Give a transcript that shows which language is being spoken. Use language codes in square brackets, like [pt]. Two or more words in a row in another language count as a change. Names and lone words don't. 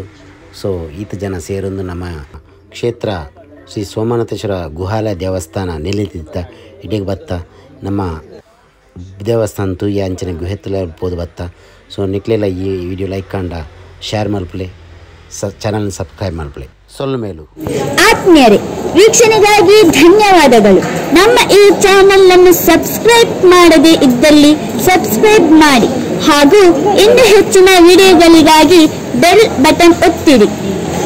[tcy] ಸೊ ಈತ ಜನ ಸೇರೊಂದು ನಮ್ಮ ಕ್ಷೇತ್ರ ಶ್ರೀ ಸೋಮನಾಥೇಶ್ವರ ಗುಹಾಲಯ ದೇವಸ್ಥಾನ ನೆಲೆದಿದ್ದ ಇಡೀಗೆ ಬತ್ತ ನಮ್ಮ ದೇವಸ್ಥಾನ ತೂಯ ಅಂಚನೆ ಗುಹೆತ್ತಲ ಪೋದು ಬತ್ತ. ಸೊ ನಿಕ್ಲೆಲ್ಲ ಈ ವಿಡಿಯೋ ಲೈಕ್ ಕಂಡ ಶೇರ್ ಮಲ್ಪಲೆ, ಚಾನಲ್ನ ಸಬ್ಸ್ಕ್ರೈಬ್ ಮಲ್ಪಲೆ. ಸೊಲ್ಲು ಮೇಲು [kn] ಆತ್ಮೀಯರೇ, ವೀಕ್ಷಣೆಗಾಗಿ ಧನ್ಯವಾದಗಳು. ನಮ್ಮ ಈ ಚಾನೆಲ್ ಅನ್ನು ಸಬ್ಸ್ಕ್ರೈಬ್ ಮಾಡದೇ ಇದ್ದಲ್ಲಿ ಸಬ್ಸ್ಕ್ರೈಬ್ ಮಾಡಿ ಹಾಗೂ ಇನ್ನೂ ಹೆಚ್ಚಿನ ವಿಡಿಯೋಗಳಿಗಾಗಿ [en] bell button [kn] ಒತ್ತಿರಿ.